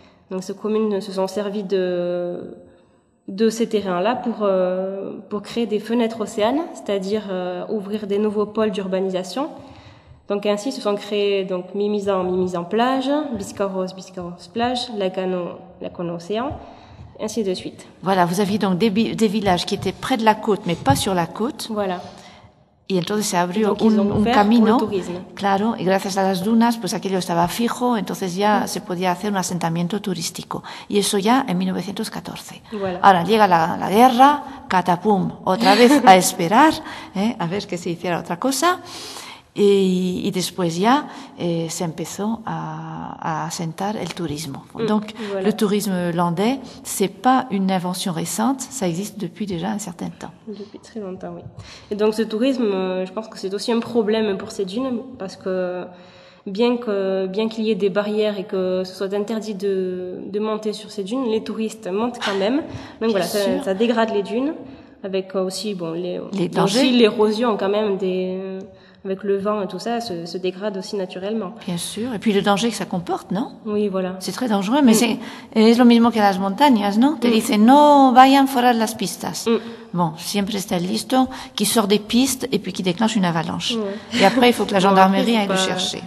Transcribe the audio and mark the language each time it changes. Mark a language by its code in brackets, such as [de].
[fr] Donc ces communes se sont servies de ces terrains-là pour créer des fenêtres océanes, c'est-à-dire ouvrir des nouveaux pôles d'urbanisation. Donc ainsi se sont créés donc Mimizan plage, Biscarros plage, Lacano océan, ainsi de suite. Voilà, vous aviez donc des villages qui étaient près de la côte, mais pas sur la côte. Voilà. [es] Y entonces se abrió un camino, claro, y gracias a las dunas, pues aquello estaba fijo, entonces ya se podía hacer un asentamiento turístico. Y eso ya en 1914. Voilà. Ahora llega la guerra, catapum, otra vez a esperar, a ver que se hiciera otra cosa. Y después ya se empezó a asentar el turismo. [fr] Donc, voilà. Le tourisme landais, ce n'est pas une invention récente, ça existe depuis déjà un certain temps. Depuis très longtemps, oui. Et donc ce tourisme, je pense que c'est aussi un problème pour ces dunes, parce que bien qu'il y ait des barrières et que ce soit interdit de monter sur ces dunes, les touristes montent quand même. Donc voilà, ça dégrade les dunes, avec aussi, bon, les dangers. Aussi l'érosion quand même des... avec le vent et tout ça, se dégrade aussi naturellement. Bien sûr. Et puis le danger que ça comporte, non? Oui, voilà. C'est très dangereux, mais c'est [es] lo mismo que las montañas, [fr] non? [es] Te dice, no vayan fuera de las pistas. [fr] Bon, [es] siempre está listo, [fr] qui sort des pistes et puis qui déclenche une avalanche. Et après, il faut que la gendarmerie aille le chercher.